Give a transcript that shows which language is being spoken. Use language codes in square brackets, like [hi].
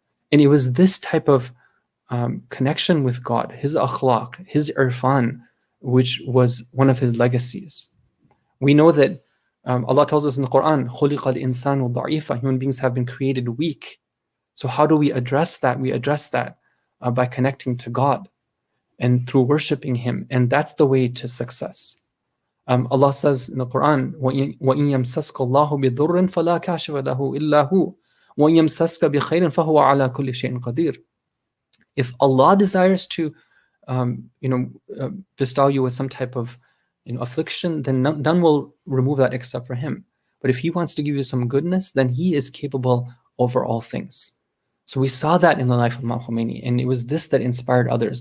[en] And it was this type of connection with God, his akhlaq, his irfan, which was one of his legacies. We know that Allah tells us in the Quran, [ar] خُلِقَ الْإِنسَانُ ضَعِيفًا, [en] human beings have been created weak. So how do we address that? We address that by connecting to God and through worshiping him. And that's the way to success. Allah says in the Quran, [ar] وَإِن يَمْسَسْكَ اللَّهُ بِضُرٍّ فَلَا كَاشِفَ لَهُ إِلَّا هُوَ وَإِن يَمْسَسْكَ بِخَيْرٍ فَهُوَ عَلَى كُلِّ شَيْءٍ قَدِيرٌ. [en] If Allah desires to bestow you with some type of affliction, then none will remove that except for him. But if he wants to give you some goodness, then he is capable over all things. So we saw that in the life of Imam Khomeini, and it was this that inspired others.